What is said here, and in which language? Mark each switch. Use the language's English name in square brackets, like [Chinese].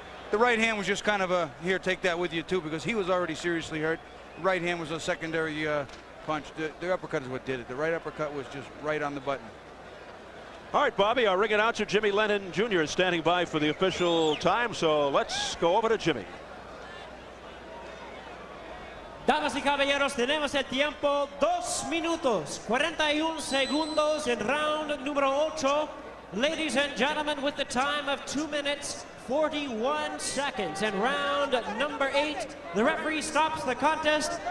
[English] The right hand was just kind of a, here, take that with you too, because he was already seriously hurt. Right hand was a secondary punch. The uppercut is what did it. The right uppercut was just right on the button. All right, Bobby, our ring announcer Jimmy Lennon Jr. is standing by for the official time, so let's go over to Jimmy. [Spanish] Damas y caballeros, tenemos el tiempo 2 minutos 41 segundos en round número 8. [English] Ladies and gentlemen, with the time of 2 minutes 41 seconds in round number 8, the referee stops the contest.